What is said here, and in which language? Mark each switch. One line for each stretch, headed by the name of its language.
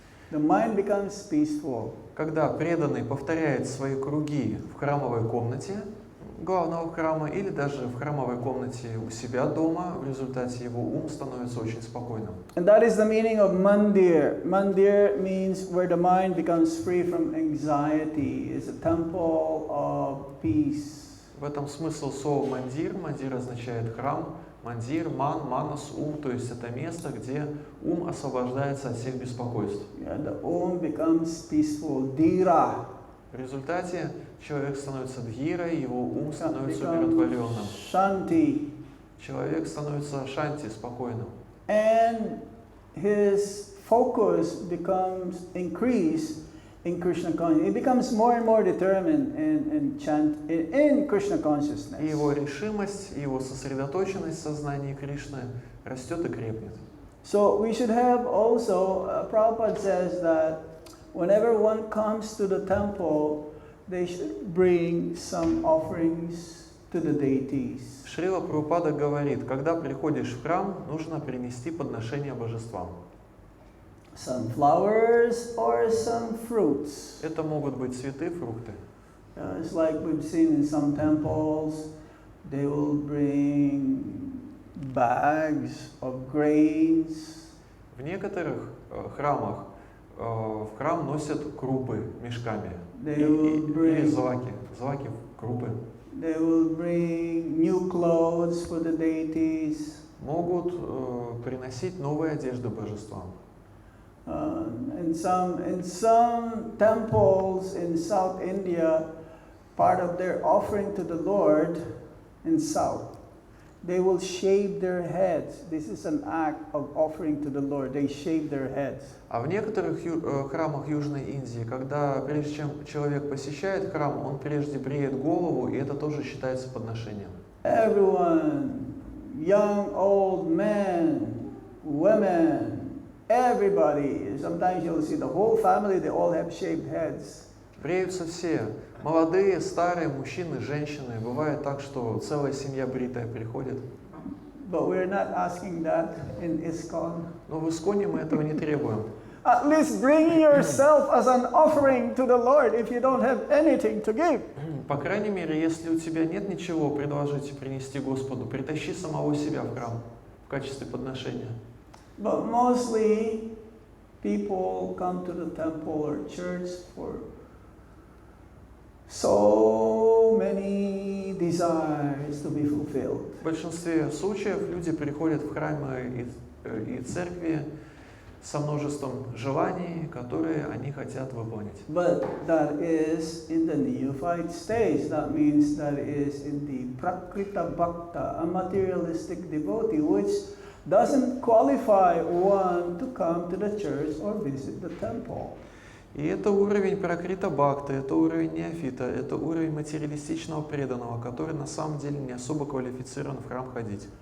English: The mind becomes peaceful.
Russian: Когда преданный повторяет свои круги в храмовой комнате главного храма или даже в храмовой комнате у себя дома, в результате его ум становится очень спокойным.
English: And that is the meaning of mandir. Mandir means where the mind becomes free from anxiety. It's a temple of peace.
Russian: В этом смысл слова мандир. Мандир означает храм. Мандир, манас, ум, то есть это место, где ум освобождается от всех беспокойств.
English: Yeah, the becomes peaceful.
Sanskrit: Dhira.
Russian: В результате человек становится дхирой, его ум становится умиротворенным.
Sanskrit: Shanti.
Russian: Человек становится шанти, спокойным.
English: And his focus becomes increased in Krishna consciousness. He becomes more and more determined in Krishna consciousness.
Russian: И его решимость, и его сосредоточенность в сознании Кришны растет и крепнет.
English: So we should have also, Prabhupada says that whenever one comes to the temple, they should bring some offerings to the deities.
Russian: Шрила Прабхупада говорит, когда приходишь в храм, нужно принести подношение божествам.
English: Some flowers or some fruits.
Russian: Это могут быть цветы, фрукты.
English: It's like we've seen in some temples, they will bring bags of grains.
Russian: В некоторых храмах в храм носят крупы мешками или злаки, крупы.
English: They will bring new clothes for the deities.
Russian: Могут приносить новые одежды божествам.
English: In some temples in South India, part of their offering to the Lord in South, they will shave their heads. This is an act of offering to the Lord. They shave their heads.
Russian: А в некоторых храмах Южной Индии, когда прежде чем человек посещает храм, он прежде бреет голову, и это тоже считается подношением.
English: Everyone, young, old, men, women, everybody. Sometimes you'll see the whole family, they all have shaved heads.
Russian: Бреются все. Молодые, старые, мужчины, женщины. Бывает так, что целая семья бритая приходит.
English: But we're not asking that in ISKCON.
Russian: Но в Исконе мы этого не требуем.
English: At least bring yourself as an offering to the Lord if you don't have anything to give.
Russian: По крайней мере, если у тебя нет ничего предложить и принести Господу, притащи самого себя в храм в качестве подношения.
English: But mostly people come to the temple or church for so many desires to be fulfilled.
Russian: В большинстве случаев люди приходят в храмы и церкви со множеством желаний, которые они хотят выполнить.
English: But that is in the neophyte stage. That means that is in the prakrita bhakta, a materialistic devotee, which doesn't qualify one to come to the church or visit the temple.
Russian: И это уровень пракрита бхакты, это уровень неофита, это уровень материалистичного преданного, который на самом деле не особо квалифицирован в храм ходить.